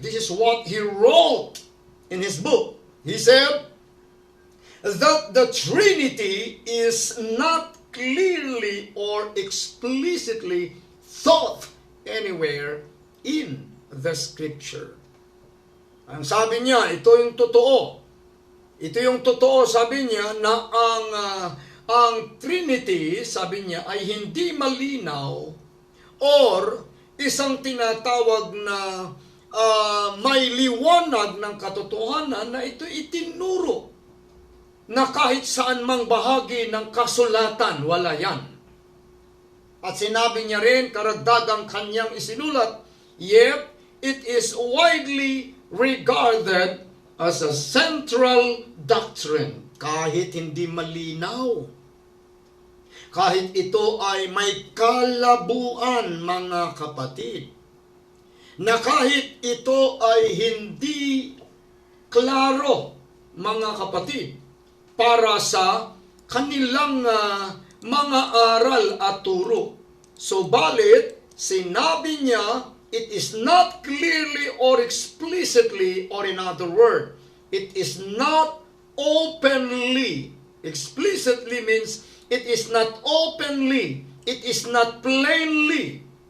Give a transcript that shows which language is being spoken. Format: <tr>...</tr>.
<en>This is what he wrote in his book. He said that the Trinity is not clearly or explicitly taught anywhere in the Scripture.</en> <tl>Ang sabi niya, ito yung totoo. Ito yung totoo, sabi niya, na ang Trinity, sabi niya, ay hindi malinaw or isang tinatawag na may liwanag ng katotohanan na ito itinuro na kahit saan mang bahagi ng kasulatan, wala yan. At sinabi niya rin, karagdagang kanyang isinulat,</tl> <en>yet it is widely regarded as a central doctrine.</en> <tl>Kahit hindi malinaw, kahit ito ay may kalabuan, mga kapatid, na kahit ito ay hindi klaro, mga kapatid, para sa kanilang mga aral at turo. Subalit, sinabi niya,</tl> <en>it is not clearly or explicitly, or in other word, it is not openly. Explicitly means it is not openly, it is not plainly.</en>